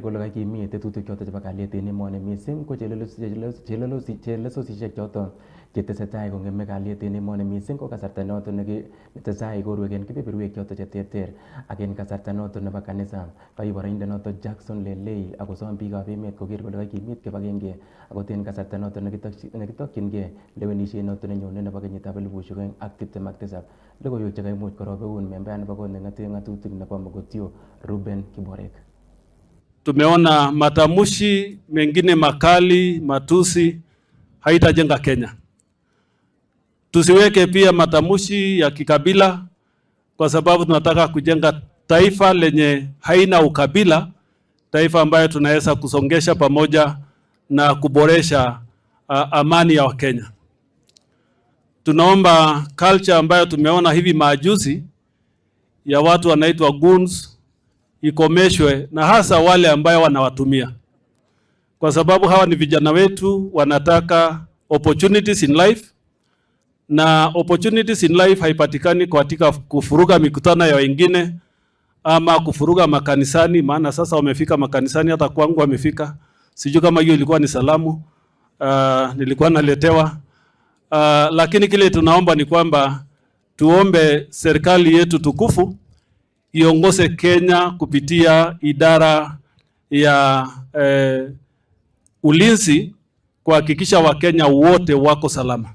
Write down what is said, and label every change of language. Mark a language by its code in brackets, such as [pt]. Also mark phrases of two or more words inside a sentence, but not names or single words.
[kln] kole kakimit tetutik choton chebo kalyet en emoni missing ko chelesosisiek choton chetesetai kongeme kalyet en emoni missing ko kasarta noton netesetai ikorwek en kebeberwek choton cheterter ak en kasarta noton nebo kanisa kai boroindet noton Jackson Lelei akosom biikab emet koker kole kakimit kibagenge akot en kasarta noton nekitokyingei lewenisiet noton nenyone nebo kenyitab 2027. Logoiwek chekaimuch korobeun member nebo kot neng'ate ng'atutik nebo Mogotio Ruben Kiborek. [sw] Tumeona matamshi mengine makali, matusi haitajenga Kenya. Tusiweke pia matamshi ya kikabila kwa sababu tunataka kujenga taifa lenye haina ukabila, taifa ambayo tunaweza kusongesha pamoja na kuboresha amani ya Wakenya. Tunaomba culture ambayo tumeona hivi majuzi ya watu wanaitwa goons ikomeshwe, na hasa wale ambayo wanawatumia, kwa sababu hawa ni vijana wetu, wanataka [en] opportunities in life, [sw] na [en] opportunities in life [sw] haipatikani katika kufuruga mikutano ya wengine ama kufuruga makanisani. Maana sasa wamefika makanisani, hata kwangu wamefika. Sijui kama hiyo ilikuwa ni salamu nilikuwa naletewa. Lakini kile tunaomba ni kwamba tuombe serikali yetu tukufu iongoze Kenya kupitia idara ya ulinzi kuhakikisha Wakenya wote wako salama.